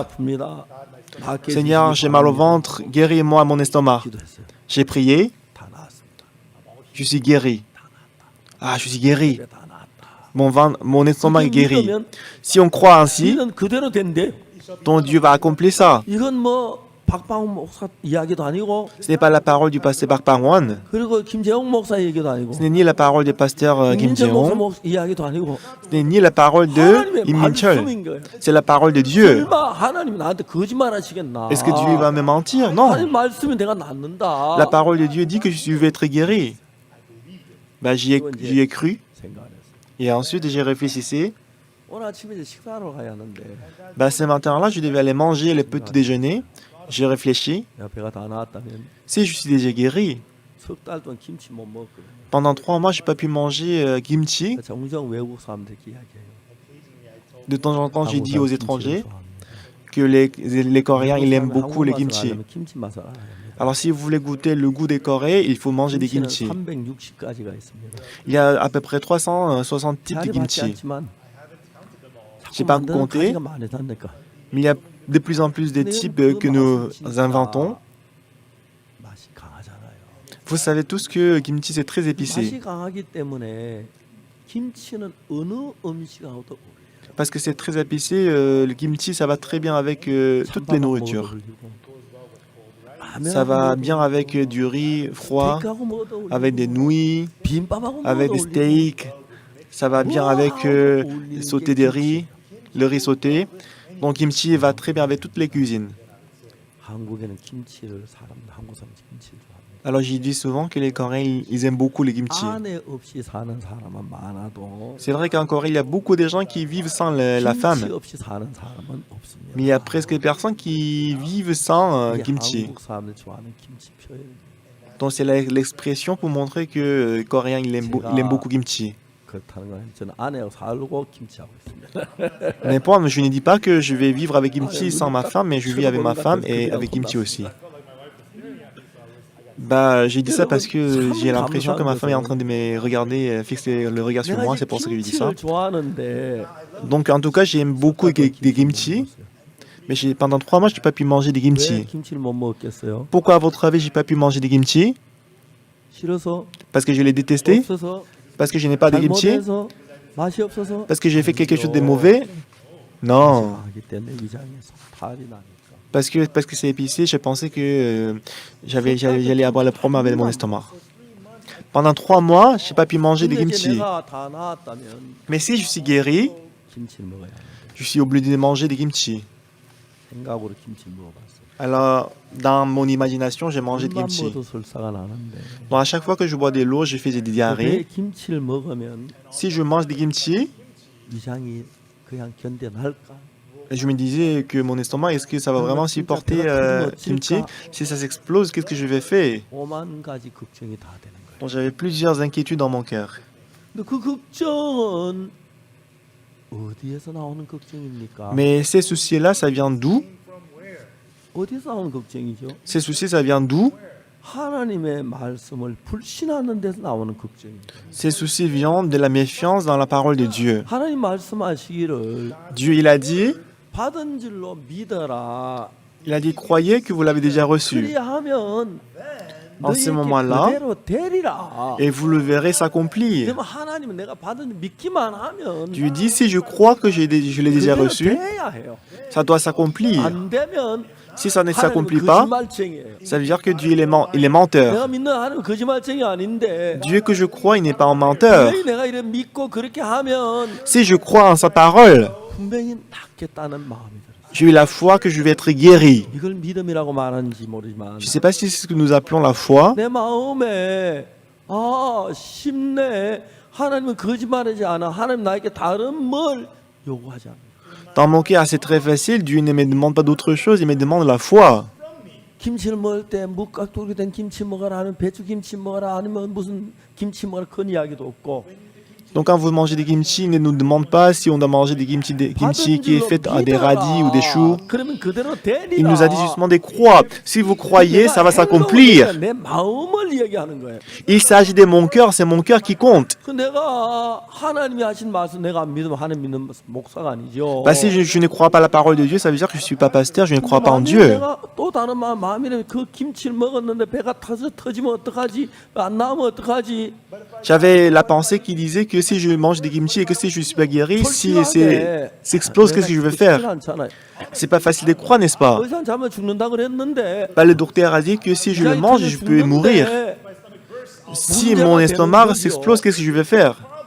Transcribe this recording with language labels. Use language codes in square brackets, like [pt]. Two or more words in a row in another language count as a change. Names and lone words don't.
[fr] Seigneur, j'ai mal au ventre, guéris-moi mon estomac. J'ai prié. Je suis guéri. Ah, je suis guéri. Mon estomac est guéri. Si on croit ainsi, ton Dieu va accomplir ça. [ko] 박방원 목사 이야기도 아니고 [fr] Ce n'est pas la parole du pasteur Park Bang-won. [ko] 그리고 김재홍 목사 얘기도 아니고 [fr] Ce n'est ni la parole du pasteur Kim [ko] 김민철 [fr] Jae-hong. [ko] 이야기도 아니고 [fr] Ce n'est ni la parole de [ko] 하나님의 [fr] Im Min-chol. [ko] 말씀인 거예요. [fr] C'est la parole de Dieu. [ko] 설마 하나님이 나한테 거짓말하시겠나? [fr] Est-ce que Dieu va me mentir? Non. [ko] 하나님 말씀이 내가 낫는다. [fr] La parole de Dieu dit que je vais être guéri. Bah, j'y ai cru. [ko] 생각 안 했어요. [fr] Et ensuite, j'ai réfléchi. [ko] 오늘 아침에 이제 식사하러 가야 하는데 [fr] Bah, ce matin-là, je devais aller manger le petit déjeuner. J'ai réfléchi. [ko] 내가 배가 다 나았다면 [fr] Si je suis déjà guéri, [ko] 석 달 동안 김치 못 먹거든요. [fr] pendant 3 mois, je n'ai pas pu manger kimchi. [ko] 정정 외국 사람들이 이야기해요. [fr] De temps en temps, j'ai dit [ko] 한국 [fr] aux [ko] 사람 [fr] étrangers [ko] 김치를 좋아합니다. [fr] que les Coréens, ils aiment [ko] 한국 [fr] beaucoup le [ko] 맛을 [fr] kimchi. [ko] 알려면 김치 맛을 알아야 합니다. [fr] Alors, si vous voulez goûter le goût des Coréens, il faut manger des [ko] 김치는 [fr] kimchi. [ko] 360가지가 있습니다. [fr] Il y a à peu près 360 types de [ko] 자리 받지 [fr] kimchi. [ko] 않지만 [fr] J'ai [ko] 자꾸 [fr] pas [ko] 만드는 [fr] compté, [ko] 가지가 많다니까. [fr] mais il y a de plus en plus de types que nous inventons. [ko] 맛이 강하잖아요. [fr] Vous savez tous que kimchi, c'est très [ko] 맛이 [fr] épicé. [ko] 강하기 때문에 김치는 어느 음식하고도 어울려요. [fr] Parce que c'est très épicé, le kimchi, ça va très bien avec toutes les nourritures. Ça va bien avec du riz froid, avec des nouilles, avec des steaks. Ça va bien avec sauter des riz, le riz sauté. Donc kimchi va très bien avec toutes les cuisines. [ko] 한국에는 김치를 한국 사람 김치를 좋아합니다. [fr] Alors j'ai dit souvent que les Coréens, ils aiment beaucoup les kimchi. [ko] 아내 없이 사는 사람은 많아도 [fr] C'est vrai qu'en Corée, il y a beaucoup de gens qui vivent sans la [ko] 김치 [fr] femme. [ko] 없이 사는 사람은 없습니다. [fr] Mais il y a presque personne qui vivent sans [ko] 이게 [fr] kimchi. [ko] 한국 사람들 좋아하는 김치 표현. [fr] Donc c'est l'expression pour montrer que les Coréens, ils aiment beaucoup kimchi. [ko] 그렇다는 건 저는 아내하고 살고 김치하고 있습니다. [fr] Mais moi, je ne dis pas que je vais vivre avec kimchi sans ma femme, mais je vis avec ma femme et avec kimchi aussi. Bah, j'ai dit ça parce que j'ai l'impression que ma femme est en train de me regarder, fixer le regard sur moi, c'est pour ça que je dis ça. [ko] 김치를 좋아하는데 [fr] Donc en tout cas, j'aime beaucoup des kimchi, mais pendant 3 mois, je n'ai pas pu manger des [ko] 왜 [fr] kimchi. [ko] 김치를 못 먹겠어요? [fr] Pourquoi, à votre avis, j'ai pas pu manger des kimchi? [ko] 싫어서? [fr] Parce que je l'ai détesté? [ko] 없어서? [fr] Parce que je n'ai pas de kimchi? [ko] 잘못해서? 맛이 없어서? [fr] Parce que j'ai fait quelque chose de mauvais? Non. [ko] 하기 때문에 위장에서 탈이 나니까. [fr] Parce que c'est épicé, je pensais que j'allais avoir le problème avec mon estomac. Pendant 3 mois, je n'ai pas pu manger de [ko] 근데 이제 [fr] kimchi. [ko] 내가 다 나았다면 [fr] Mais si je suis guéri, [ko] 김치를 먹어야 해. [fr] je suis obligé de manger des kimchi. [ko] 생각으로 김치를 먹어봤어요. [fr] Alors, dans mon imagination, j'ai mangé de [ko] 물만 [fr] kimchi. [ko] 먹어도 설사가 나는데 [fr] Donc, à chaque fois que je bois de l'eau, je fais des [ko] 왜 [fr] diarrhées. [ko] 김치를 먹으면 [fr] Si je mange des kimchi, [ko] 위장이 그냥 견뎌날까? [fr] je me disais que mon estomac, est-ce que ça va vraiment supporter kimchi? Si ça s'explose, qu'est-ce que je vais faire? [ko] 오만 가지 걱정이 다 되는 거예요. [fr] Donc, j'avais plusieurs inquiétudes dans mon cœur. [ko] 근데 그 걱정은 어디에서 나오는 걱정입니까? [fr] Mais ces soucis-là, ça vient d'où? [ko] 어디서 나오는 걱정이죠? [fr] Ces soucis, ça vient d'où? [ko] 하나님의 말씀을 불신하는 데서 나오는 걱정입니다. [fr] Ces soucis viennent de la méfiance dans la parole de Dieu. [ko] 하나님 말씀하시기를 [fr] Dieu, il a dit, [ko] 받은 줄로 믿어라. [fr] croyez que vous l'avez déjà reçu. [ko] 그리하면 [fr] En ce [ko] 너희에게 [fr] moment-là, [ko] 그대로 되리라. [fr] et vous le verrez s'accomplir. [ko] 그러면 하나님은 내가 받은 줄 믿기만 하면 [fr] Dieu dit, si je crois que je l'ai déjà [ko] 그대로 [fr] reçu, [ko] 돼야 해요. [fr] ça doit s'accomplir. [ko] 안 되면 [fr] Si ça ne [ko] 하나님은 [fr] s'accomplit pas, [ko] 거짓말쟁이에요. [fr] ça veut dire que Dieu il est menteur. [ko] 내가 믿는 하나님은 거짓말쟁이 아닌데 [fr] Dieu que je crois, il n'est pas un menteur. [ko] 분명히 내가 이래 믿고 그렇게 하면 [fr] Si je crois en sa parole, [ko] 분명히 낫겠다는 마음이 들어요. [fr] j'ai eu la foi que je vais être guéri. [ko] 이걸 믿음이라고 말하는지 모르지만 [fr] Je ne sais pas si c'est ce que nous appelons la foi. [ko] 내 마음에 쉽네. 하나님은 거짓말하지 않아. 하나님 나에게 다른 뭘 요구하지 않아. [fr] Dans mon cœur, c'est très facile. Dieu ne me demande pas d'autre chose, il me demande la foi. [ko] 김치를 먹을 때 묵각돌이 된 김치 먹어라 하면 배추 김치 먹어라 아니면 무슨 김치 먹어라 그런 이야기도 없고 [fr] Donc quand vous mangez des kimchi, il ne nous demande pas si on doit manger des kimchi qui est fait à des radis ou des choux. [ko] 그러면 그대로 되리라. [fr] Il nous a dit justement de croire. Si vous croyez, ça va s'accomplir. [ko] 내 마음을 얘기하는 거예요. [fr] Il s'agit de mon cœur, c'est mon cœur qui compte. [ko] 그 내가 하나님이 하신 말씀 내가 안 믿으면 하나님 믿는 목사가 아니죠. [fr] Bah, si je ne crois pas la parole de Dieu, ça veut dire que je ne suis pas pasteur, je ne crois pas en Dieu. [ko] 내가 또 다른 마음이래 그 김치를 먹었는데 배가 터지면 어떡하지? 안 나오면 어떡하지? [fr] J'avais la pensée qui disait que que si je mange des kimchi et que si je ne suis pas guéri, si s'explose, qu'est-ce que je vais faire? C'est pas facile de croire, n'est-ce pas? Bah, le docteur a dit que si je le mange, je peux mourir. Si mon estomac s'explose, qu'est-ce que je vais faire?